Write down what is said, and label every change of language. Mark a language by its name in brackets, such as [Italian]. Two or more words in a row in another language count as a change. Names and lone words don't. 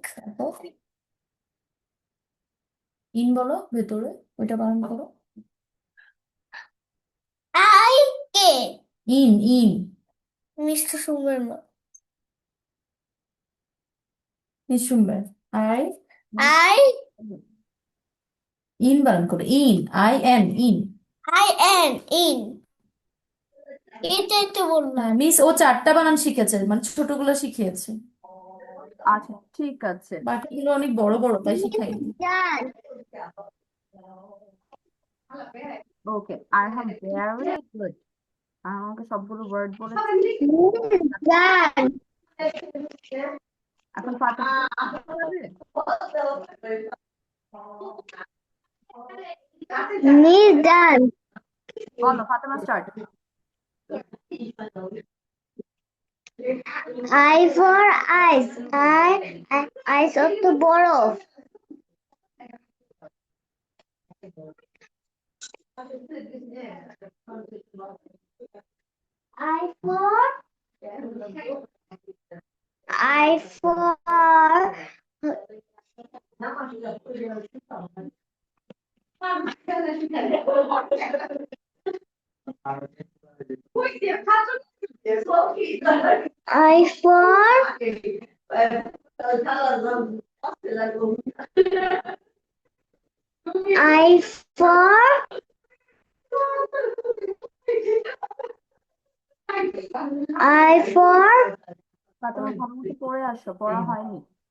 [Bangla] তারপর ইন বলো, ভেতরে, ওইটা বানান করো। [English] I K, in in [Bangla] মিষ্টি সুন্দর না, শুনবে। আই [English] I [Bangla] ইন বানান করো, [English] in, I N, in. N in, [Bangla] এটাই তো বললাম, মিস ও চারটা বানান শিখেছে, মানে ছোটগুলো শিখিয়েছে, আচ্ছা ঠিক আছে। বাকিগুলো অনেক বড় বড়, তাই শিখাইনি। জান, [English] okay, I have very good. [Bangla] আমাকে সবগুলো ওয়ার্ড বলেছে। জান, এখন ফাতেমা হবে? জান, বলো ফাতেমা স্টার্ট। [English] I for ice, ice [Bangla] অর্থ বরফ, [English] I for I for I for I for I for [Bangla] ফাতেমা ভালো মতো পড়ে আসো, পড়া হয়নি।